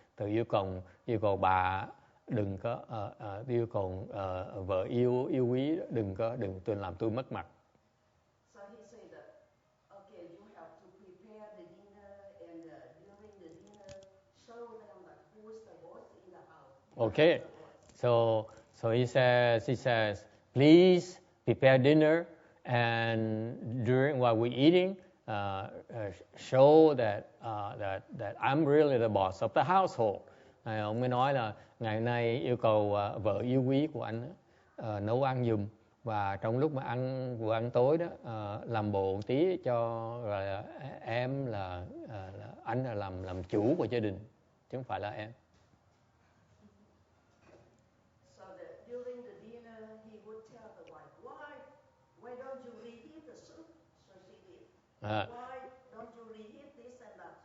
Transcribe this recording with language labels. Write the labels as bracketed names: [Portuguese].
[Vietnamese] Tôi yêu cầu bà đừng có yêu cầu vợ yêu quý đừng làm tôi mất mặt. [English] So he said that, okay, you have to prepare the dinner and during the dinner, show them that who is the boss in the house. Okay, so he says, please prepare dinner, and while we're eating, show that I'm really the boss of the household. [Vietnamese] Ông mới nói là ngày hôm nay yêu cầu vợ yêu quý của anh nấu ăn giùm, và trong lúc mà vừa ăn tối đó làm bộ tí cho là em là anh là làm chủ của gia đình chứ không phải là em. [English] So that during the dinner, he would tell the wife, why don't you reheat the soup? So she did. Why don't you reheat this and that?